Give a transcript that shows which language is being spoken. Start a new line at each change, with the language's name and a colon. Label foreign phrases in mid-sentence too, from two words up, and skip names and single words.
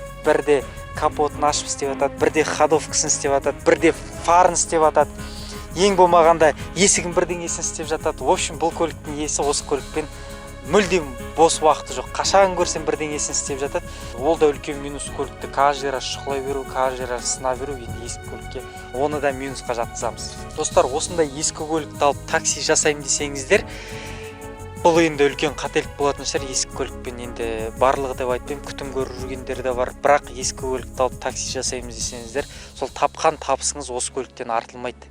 Kazakh: Бірде капотын ашып істеп атады, бірде ходовкасын істеп атады, бірде фарын істеп атады. Ең болмағанда есігін бірдеңесін істеп жатады.
Russian: В общем,
Kazakh: бұл көліктің иесі осы көлікпен мүлдем бос уақыты жоқ. Қашан көрсем бірдеңесін істеп жатады. Ол да үлкен минус көлікті
Russian: каждый раз
Kazakh: шұқылай беру,
Russian: каждый раз
Kazakh: сына беру. Енді ескі көлікке оны да минусқа жатқызамыз. Достар, осындай ескі көлікті алып такси жасаймын десеңіздер, бұл енді үлкен қателік болатын шығар. Ескі көлікпен енді барлығы деп айтпаймын, күтім көріп жүргендер де бар. Бірақ ескі көлікті алып такси жасаймыз десеңіздер, сол тапқан табысыңыз осы көліктен артылмайды.